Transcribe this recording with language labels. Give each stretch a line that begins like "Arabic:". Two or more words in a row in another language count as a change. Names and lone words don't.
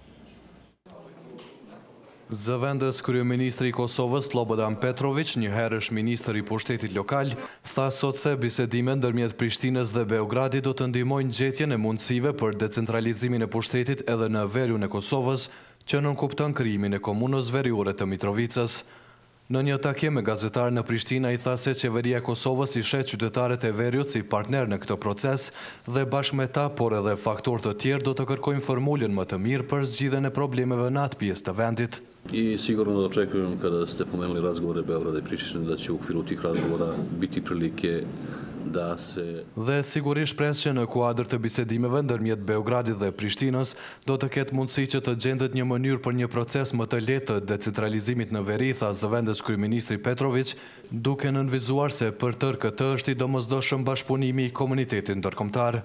Albanian: Zëvendës kryeministri i Kosovës Slobodan Petrović, njëherësh ministër i pushtetit lokal, tha sot se bisedimet ndërmjet Prishtinës dhe Beogradit do të ndihmojnë gjetjen e mundësive për decentralizimin e pushtetit edhe në veriun e Kosovës, që nënkupton krijimin e komunës veriore të Mitrovicës. Në një takim me gazetarë në Prishtina i tha se qeveria e Kosovës i shet qytetarët e veriut si partner në këtë proces dhe bashkë me ta, por edhe faktorë të tjerë do të kërkojnë formulën më të mirë për zgjidhjen e problemeve në atë pjesë të vendit.
Serbian: I sigurno očekujem kada ste pomenuli razgovore Beograda i Prištine da će u okviru tih razgovora biti prilike da se...
Albanian: Dhe sigurisht pres që në kuadër të bisedimeve ndërmjet Beogradit dhe Prishtinës do të ketë mundësi që të gjendet një mënyrë për një proces më të lehtë të decentralizimit në veri, tha zëvendës kryeministri Petrović, duke nënvizuar se për tërë këtë është i domosdoshëm bashkëpunimi i komunitetit ndërkombëtar.